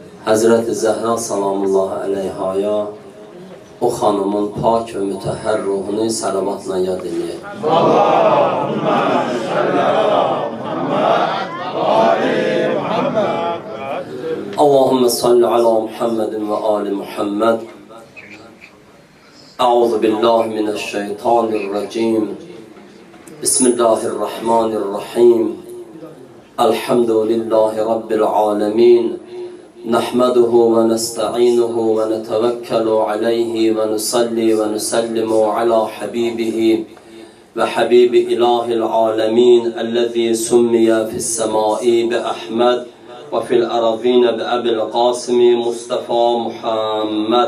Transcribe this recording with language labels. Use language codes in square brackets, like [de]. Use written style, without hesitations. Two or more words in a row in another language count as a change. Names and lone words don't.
[az] Hazreti Zəhra [ar] سلام الله عليها [az] o xanımın pak və mütəhhər ruhunu salavatla yad edək. [ar] اللهم صل على محمد وآل محمد. اللهم صل على محمد وآل محمد. أعوذ بالله من الشيطان الرجيم. بسم الله الرحمن الرحيم. الحمد لله رب العالمين. نحمده ونستعينه ونتوكل عليه ونصلي ونسلم على حبيبه وحبيب إله العالمين الذي سمي في السماء بأحمد وفي الأراضين بأبي القاسم مصطفى محمد.